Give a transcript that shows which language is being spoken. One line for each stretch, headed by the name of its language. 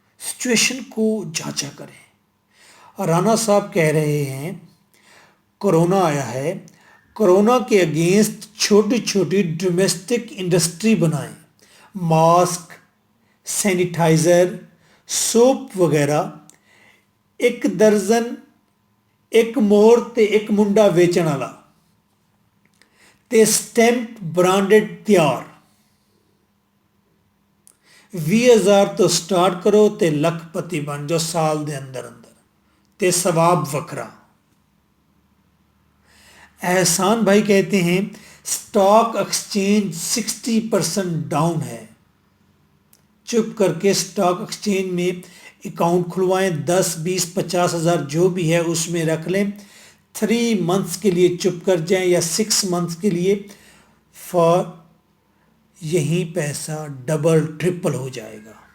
Urdu: Situation کو جانچا کریں. رانا صاحب کہہ رہے ہیں کرونا آیا ہے، کرونا کے اگینسٹ چھوٹی چھوٹی ڈومیسٹک انڈسٹری بنائیں. ماسک، سینیٹائزر، سوپ وغیرہ.
Punjabi: 1 درجن، 1 مہر تے 1 منڈا ویچن والا تے سٹیمپ برانڈڈ تیار. 20,000 تو سٹارٹ کرو تے لکھ پتی بن جاؤ سال دے اندر اندر تے ثواب وکھرا.
Urdu: احسان بھائی کہتے ہیں سٹاک ایکسچینج 60% ڈاؤن ہے. چپ کر کے سٹاک ایکسچینج میں اکاؤنٹ کھلوائیں. 10 20 50 ہزار جو بھی ہے اس میں رکھ لیں. 3 منتھس کے لیے چپ کر جائیں یا 6 منتھس کے لیے، فار یہی پیسہ ڈبل ٹرپل ہو جائے گا.